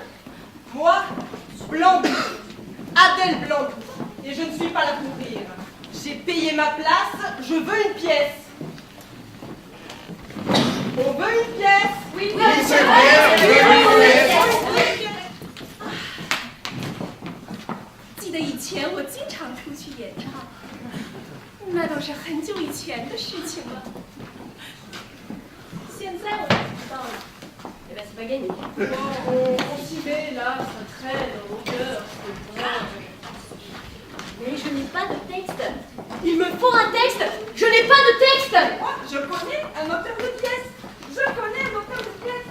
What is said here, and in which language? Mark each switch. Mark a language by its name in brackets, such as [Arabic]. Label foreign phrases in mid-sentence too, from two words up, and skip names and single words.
[French] Moi, Blanc, Adèle Blanc. Et je ne suis pas là pour rire. J'ai payé ma place, je veux une pièce. On veut une pièce. Oui, c'est vrai, [Chinese] 记得以前我经常出去演唱，那都是很久以前的事情了。现在我才知道了。 [French] Eh ben, c'est pas gagné. On s'y met là, ça traîne au cœur, c'est vrai. Mais je n'ai pas de texte. Il me faut un texte. Je n'ai pas de texte. Moi, je connais un auteur de pièces. Je connais un auteur de pièces.